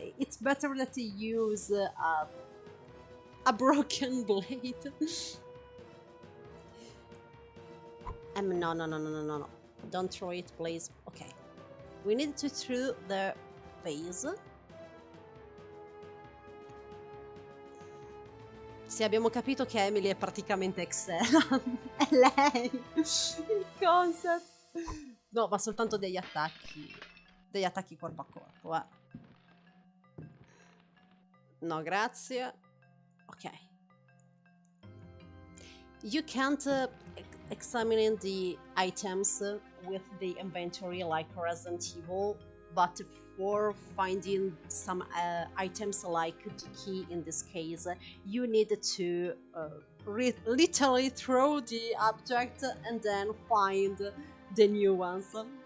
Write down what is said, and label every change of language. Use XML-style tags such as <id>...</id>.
<en>It's better that you use a broken blade. No, no, no, no, no, no, no. Don't throw it, please. Okay. We need to throw the vase.</en> <it>Sì, abbiamo capito che Emily è praticamente Excella. È lei. Il concept. No, ma soltanto degli attacchi. Degli attacchi corpo a corpo, No, grazie. Ok.</it> <en>You can't examine the items with the inventory like Resident Evil, but for finding some items like the key in this case, you need to literally throw the object and then find the new ones.</en>